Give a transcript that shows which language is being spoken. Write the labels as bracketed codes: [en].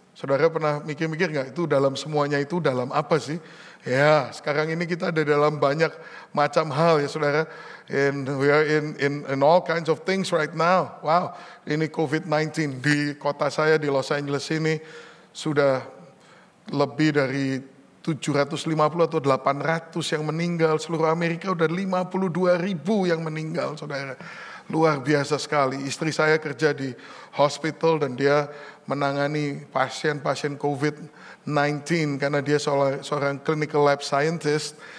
[id] Saudara pernah mikir-mikir gak itu dalam semuanya itu dalam apa sih? Ya, sekarang ini kita ada dalam banyak macam hal ya saudara. [en] And we are in all kinds of things right now. [id] Wow, ini COVID-19 di kota saya di Los Angeles ini sudah lebih dari 750 atau 800 yang meninggal. Seluruh Amerika udah 52.000 yang meninggal saudara. Luar biasa sekali. Istri saya kerja di hospital dan dia menangani pasien-pasien COVID-19 karena dia seorang clinical lab scientist.